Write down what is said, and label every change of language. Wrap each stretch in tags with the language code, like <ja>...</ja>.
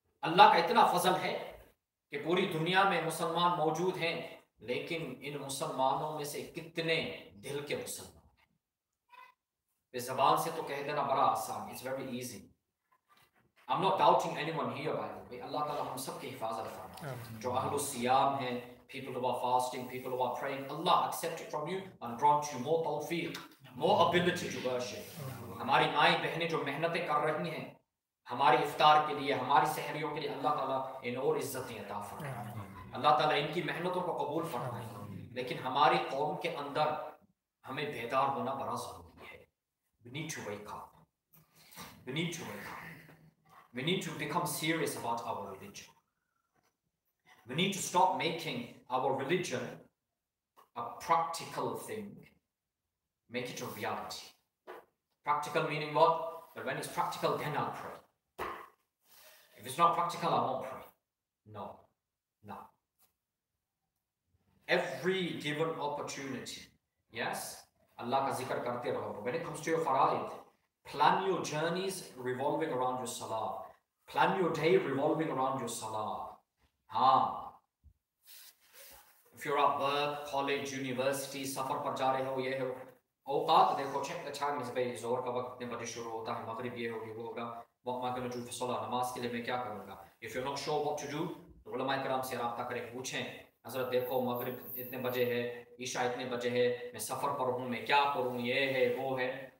<hi>अल्लाह का इतना फजल है कि पूरी दुनिया में मुसलमान मौजूद हैं, लेकिन इन मुसलमानों में से कितने दिल के मुसलमान हैं? इस जबान से तो कह देना बड़ा आसान,</hi> <en>It's very easy. I'm not doubting anyone here, by the way.</en> <hi>अल्लाह ताला हम सब की हिफाजत फरमाए। जो अहलुस सियाम हैं,</hi> <en>people who are fasting, people who are praying, Allah accept it from you and grant you more tawfiq, more ability to worship.</en> <hi>हमारी माई बहनें जो मेहनतें कर रही हैं हमारी इफ्तार के लिए, हमारी सहरियों के लिए, अल्लाह ताला इन और इज्जतें अता फरमाए। अल्लाह ताला इनकी मेहनतों को कबूल फरमाए। लेकिन हमारी कौम के अंदर हमें बेदार होना बड़ा जरूरी है।</hi> <en>We need to wake up. We need to wake up. We need to become serious about our religion. We need to stop making our religion a practical thing. Make it a reality. Practical meaning what? But when it's practical, then I'll pray. If it's not practical, I won't pray. No. No. Every given opportunity, yes,</en> <hi>Allah ka zikr karte raho.</hi> <en>When it comes to your fara'id, plan your journeys revolving around your salah. Plan your day revolving around your salah. If you're at work, college, university,</en> <hi>सफर पर जा रहे हो, ये हो, औकात देखो,</hi> <en>check the time is</en> <hi>भाई ज़ोहर का वक्त कितने बजे शुरू होता है, मगरिब ये होगी, वो होगा,</hi> <en>what am I going to do for salah,</en> <hi>नमाज के लिए मैं क्या करूँगा?</hi> <en>If you're not sure what to do,</en> <hi>तो उलमाए कराम से राब्ता करें, पूछें, हज़रत देखो मगरिब इतने बजे है, ईशा इतने बजे है, मैं सफर पर हूँ, मैं क्या करूँ, ये है, वो है।</hi>